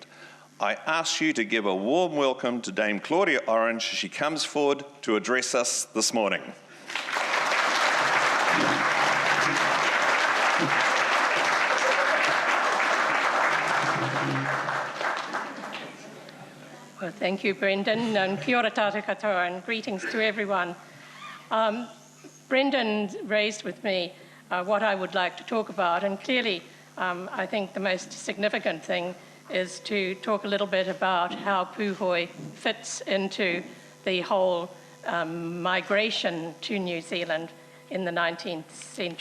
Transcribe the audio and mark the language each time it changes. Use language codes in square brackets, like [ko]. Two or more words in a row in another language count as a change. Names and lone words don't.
[en] I ask you to give a warm welcome to Dame Claudia Orange as she comes forward to address us this morning. Well, thank you, Brendan, and [mi] kia ora tātou katoa, [en] and greetings to everyone. Brendan raised with me what I would like to talk about, and clearly I think the most significant thing is to talk a little bit about how Puhoi fits into the whole migration to New Zealand in the 19th century.